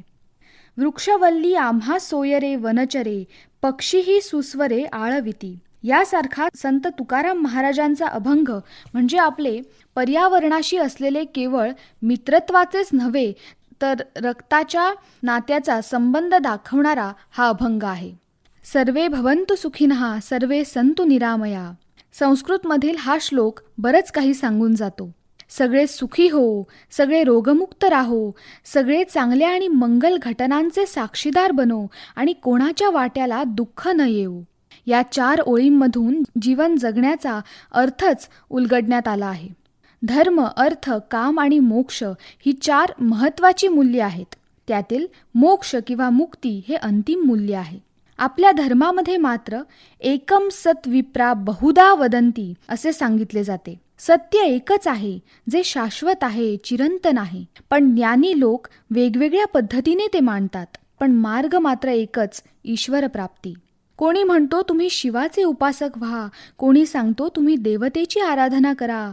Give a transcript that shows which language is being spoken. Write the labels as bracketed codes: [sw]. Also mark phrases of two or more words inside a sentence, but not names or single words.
[mr] वृक्षवल्ली आम्हा सोयरे वनचरे, पक्षीही सुस्वरे आळविती यासारखा संत तुकाराम महाराजांचा अभंग म्हणजे आपले पर्यावरणाशी असलेले केवळ मित्रत्वाचेच नव्हे तर रक्ताच्या नात्याचा संबंध दाखवणारा हा अभंग आहे. [sa] सर्वे भवन्तु सुखिनः सर्वे सन्तु निरामया. [mr] संस्कृतमधील हा श्लोक बरंच काही सांगून जातो. सगळे सुखी हो, सगळे रोगमुक्त राहो, सगळे चांगल्या आणि मंगल घटनांचे साक्षीदार बनो आणि कोणाच्या वाट्याला दुःख न येऊ. या 4 ओळींमधून जीवन जगण्याचा अर्थच उलगडण्यात आला आहे. धर्म, अर्थ, काम आणि मोक्ष ही 4 महत्त्वाची मूल्ये आहेत. त्यातील मोक्ष किंवा मुक्ती हे अंतिम मूल्य आहे. आपल्या धर्मामध्ये मात्र [sa] एकम सत विप्रा बहुधा वदंती [mr] असे सांगितले जाते. सत्य एकच आहे जे शाश्वत आहे, चिरंतन आहे. पण ज्ञानी लोक वेगवेगळ्या पद्धतीने ते मांडतात. पण मार्ग मात्र एकच, ईश्वर प्राप्ती. कोणी म्हणतो तुम्ही शिवाचे उपासक व्हा, कोणी सांगतो तुम्ही देवतेची आराधना करा.